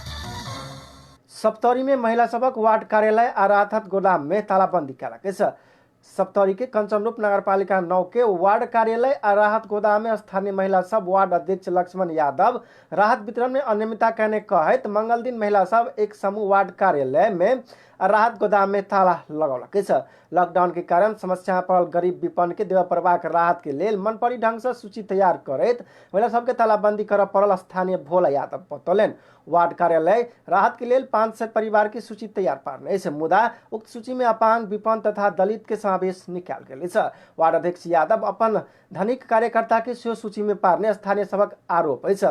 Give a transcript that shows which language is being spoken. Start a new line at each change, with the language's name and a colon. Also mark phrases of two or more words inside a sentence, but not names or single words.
Maithili: सप्तरी में महिला सबक वार्ड कार्यालय आ राहत गोदाम में तालाबंदी कयलक अछि। सप्तरी के कंचनरूप नगरपालिका 9 के वार्ड कार्यालय आ राहत गोदाम में स्थानीय महिला सब वार्ड अध्यक्ष लक्ष्मण यादव राहत वितरण में अनियमितता कहने कहत मंगल दिन महिला सब एक समूह वार्ड कार्यालय में राहत गोदाम में ताला लगौलक छ। लॉकडाउन के कारण समस्या पड़ल गरीब विपन्न के देवा प्रवाह के राहत के लेल मनपरी ढंग से सूची तैयार करैत महिला सबके तालाबंदी कर पड़ल स्थानीय भोला यादव बतौलन। वार्ड कार्यालय राहत के लेल 500 परिवार की सूची तैयार पारने से मुदा उक्त सूची में अपांग विपन्न तथा दलित के समावेश निकाल गेल छ। वार्ड अध्यक्ष यादव अपन धनिक कार्यकर्ता के सूची में पारने स्थानीय सबक आरोप है।